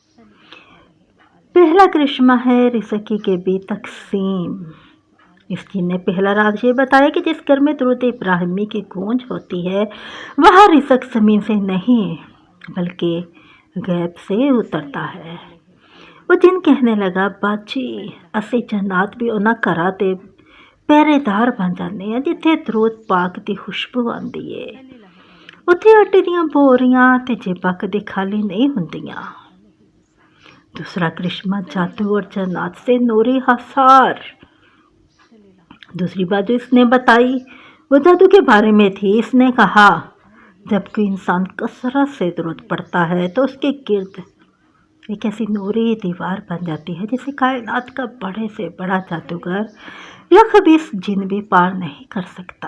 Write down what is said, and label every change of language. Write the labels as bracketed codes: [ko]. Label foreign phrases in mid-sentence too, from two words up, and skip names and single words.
[ur] پہلا کرشمہ ہے رزق کی بھی تقسیم۔ اس جن نے پہلا راز یہ بتایا کہ جس گھر میں درود ابراہیمی کی گونج ہوتی ہے وہاں رزق زمین سے نہیں بلکہ غیب سے اترتا ہے۔ وہ جن کہنے لگا، [pa] باجی اسی جنات بھی انہاں کرا تے پہرے دار بن جانے ہیں جتھے درود پاک دی خوشبو آندی ہے، اتھے آٹے دیاں بوریاں تے جیباں کدی خالی نہیں ہوندیاں۔ [ur] دوسرا کرشمہ جادو اور جنات سے نوری حصار۔ دوسری بات جو اس نے بتائی وہ جادو کے بارے میں تھی۔ اس نے کہا، جب کوئی انسان کثرت سے درود پڑھتا ہے تو اس کے گرد ایک ایسی نوری دیوار بن جاتی ہے جسے کائنات کا بڑے سے بڑا جادوگر یا خبیث جن بھی پار نہیں کر سکتا۔